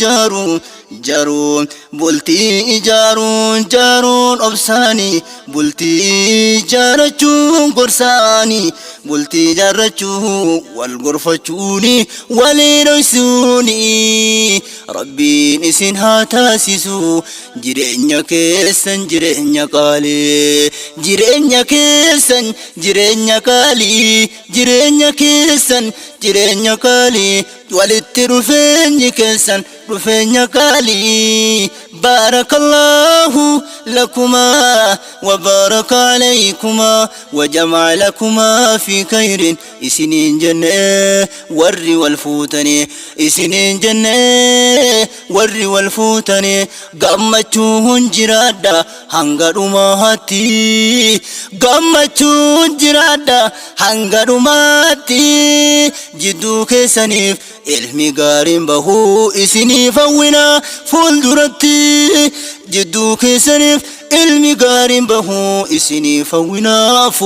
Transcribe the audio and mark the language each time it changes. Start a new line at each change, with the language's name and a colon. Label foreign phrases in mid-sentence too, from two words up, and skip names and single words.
Oromo: ijaaruun obsaanii bultii ijaarrachuun gorsaanii bultii ijaarrachuun wal gorfachuuni waliin dhoysuuni rabbiin isin haa taasisu jireenya keessan jireenya qaalii walitti dhufeenyi keessan dhufeenya qaalii
Arabic: بارك الله لكما وبارك عليكما وجمع لكما في خير
Oromo: isinin jenne warri wal fuutanii gammachuun jiraadha hanga dhumaatti jidduu keessaniif ilmi gaariin bahuu isiniif hawwina fuulduratti jidduu keessaniif ilmi gaariin bahu isinii fawwinaa